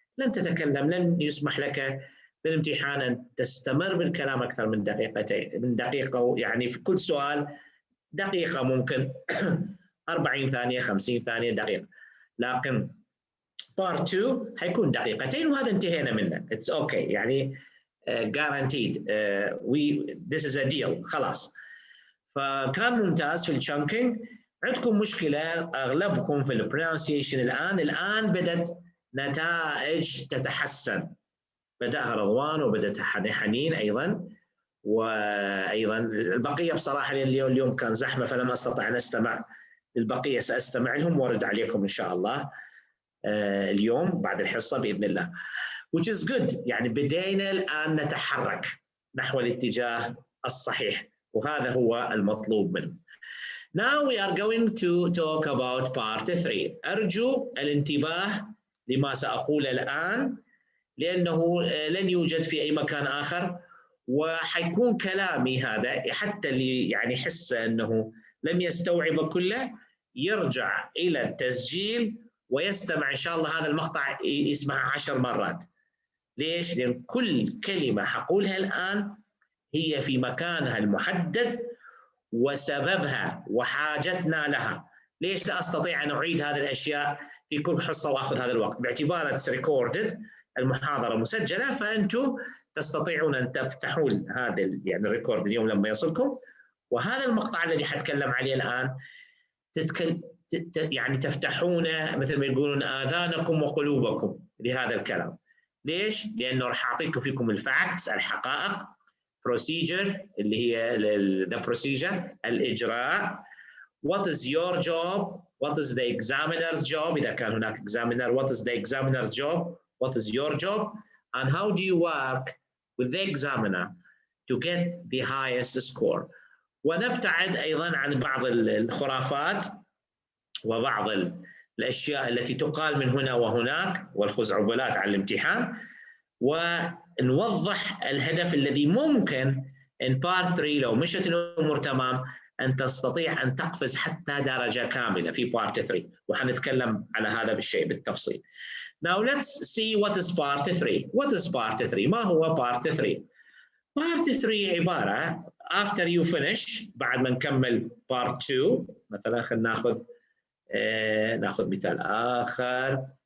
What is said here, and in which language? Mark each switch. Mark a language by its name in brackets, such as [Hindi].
[Arabic] لن تتكلم، لن يسمح لك بالامتحان أن تستمر بالكلام أكثر من دقيقتين، من دقيقة، يعني في كل سؤال دقيقة، ممكن 40 ثانية 50 ثانية دقيقة. لكن part 2 حيكون دقيقتين وهذا انتهينا منه. [English] It's okay، يعني guaranteed. This is a deal، خلاص. [Arabic] فكان ممتاز في الشانكينج. عندكم مشكلة أغلبكم في البرونسيشن الآن بدأت نتائج تتحسن. بدأها رضوان وبدأت حنين أيضا، وأيضا البقية بصراحة اليوم كان زحمة فلم أستطع أن أستمع للبقية. سأستمع لهم وأرد عليكم إن شاء الله اليوم بعد الحصة بإذن الله. [English] which is good، [Arabic] يعني بدينا الآن نتحرك نحو الاتجاه الصحيح وهذا هو المطلوب منه. [English] Now we are going to talk about part 3. [Arabic] أرجو الانتباه لما سأقول الآن لأنه لن يوجد في أي مكان آخر، وحيكون كلامي هذا حتى اللي يعني يحس أنه لم يستوعب كله يرجع إلى التسجيل ويستمع إن شاء الله هذا المقطع يسمع 10 مرات. ليش؟ لأن كل كلمة حقولها الآن هي في مكانها المحدد وسببها وحاجتنا لها. ليش لا أستطيع أن أعيد هذه الأشياء في كل حصة وأخذ هذا الوقت؟ باعتبارها ريكوردد، المحاضرة مسجلة، فأنتم تستطيعون أن تفتحون هذا يعني الريكورد اليوم لما يصلكم، وهذا المقطع الذي حتكلم عليه الآن يعني تفتحونه مثل ما يقولون آذانكم وقلوبكم لهذا الكلام. ليش؟ لأنه راح أعطيكم فيكم الفاكتس، الحقائق، procedure اللي هي the procedure، الإجراء. [English] What is your job? What is the examiner's job؟ [Arabic] إذا كان هناك [English] examiner، what is the examiner's job? What is your job? And how do you work with the examiner to get the highest score؟ [Arabic] ونبتعد أيضا عن بعض الخرافات وبعض الأشياء التي تقال من هنا وهناك والخزعبلات على الامتحان، ونوضح الهدف الذي ممكن in part 3 لو مشت الأمور تمام أن تستطيع أن تقفز حتى درجة كاملة في part 3، وحنتكلم على هذا بالشيء بالتفصيل. [English] Now let's see what is part 3. What is part 3? [Arabic] ما هو [English] part 3? [Arabic] part 3 عبارة [English] after you finish، [Arabic] بعد ما نكمل part 2 مثلا، خلينا ناخذ مثال آخر.